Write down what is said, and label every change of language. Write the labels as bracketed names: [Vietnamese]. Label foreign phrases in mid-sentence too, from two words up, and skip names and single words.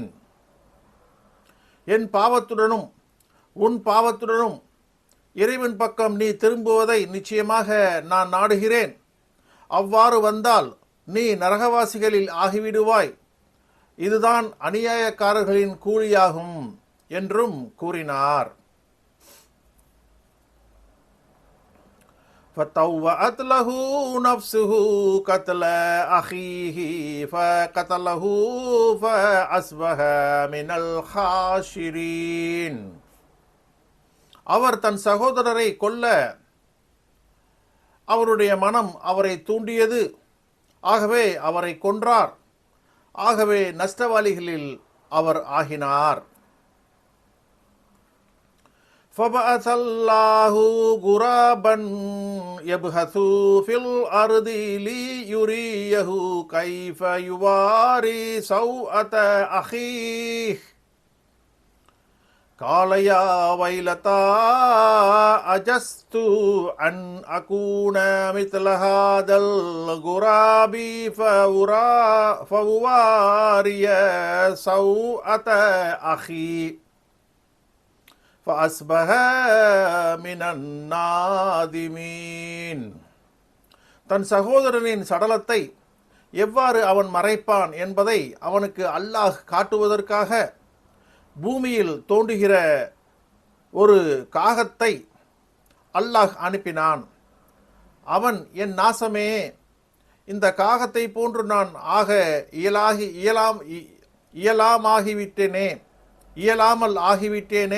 [Tamil] என் பாவத்துடனும் உன் பாவத்துடனும் இறைவன் பக்கம் நீ திரும்புவதை நிச்சயமாக நான் நாடுகிறேன். அவ்வாறு வந்தால் நீ நரகவாசிகளில் ஆகிவிடுவாய். இதுதான் அநியாயக்காரர்களின் கூலியாகும் என்றும் கூறினார். [Arabic] فَطَوَّعَتْ لَهُ نَفْسُهُ قَتْلَ أَخِيهِ فَقَتَلَهُ فَأَصْبَحَ مِنَ الْخَاسِرِينَ. [Tamil] அவர் தன் சகோதரரை கொல்ல அவருடைய மனம் அவரை தூண்டியது. ஆகவே அவரை கொன்றார். ஆகவே நஷ்டவாளிகளில் அவர் ஆகினார். [Arabic] فَبَعَثَ اللَّهُ غُرَابًا يَبْحَثُ فِي الْأَرْضِ لِيُرِيَهُ كَيْفَ يُوَارِي سَوْءَةَ أَخِيهِ قَالَ يَا وَيْلَتَى أَعَجَزْتُ أَنْ أَكُونَ مِثْلَ هَذَا الْغُرَابِ فَأُوَارِيَ سَوْءَةَ أَخِي فَأَصْبَحَ مِنَ النَّادِمِينَ. [Tamil] தன் சகோதரனின் சடலத்தை எவ்வாறு அவன் மறைப்பான் என்பதை அவனுக்கு அல்லாஹ் காட்டுவதற்காக பூமியில் தோன்றுகிற ஒரு காகத்தை அல்லாஹ் அனுப்பினான். அவன், என் நாசமே, இந்த காகத்தை போன்று நான் ஆக இயலாமல் ஆகிவிட்டேனே.